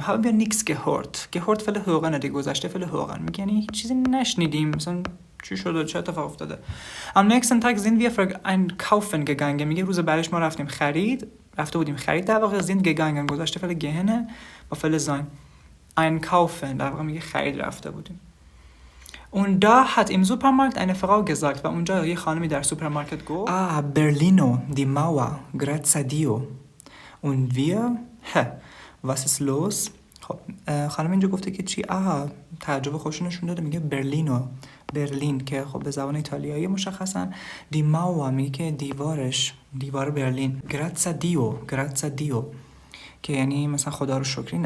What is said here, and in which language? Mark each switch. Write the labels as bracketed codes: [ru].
[de] haben wir nichts gehört [fa] فعل hören دیگه، گذشته فعل hören، میگه یعنی هیچ چیزی نشنیدیم، مثلا چی شده، چه اتفاق افتاده. [de] am nächsten Tag sind wir für einkaufen gegangen، [fa] میگه روز بعدش ما رفتیم خرید، رفته بودیم خرید، در واقع sind gegangen گذشته فعل gehen با فعل sein، einkaufen در واقع میگه خرید رفته بودیم. [de] Und da hat im Supermarkt eine Frau gesagt، [fa] و اونجا یه خانمی در سوپرمارکت گفت [de] Berlino die Mauer [it] grazie Dio [de] und wir was ist los. [fa] خب خانم اینجا گفته که چی؟ تعجب خودش نشون داده، میگه برلینو، برلین که خب به زبان ایتالیایی مشخصا، دی ماوا میگه که دیوارش، دیوار برلین، [it] grazie Dio [fa] که یعنی مثلا خدا رو شکر.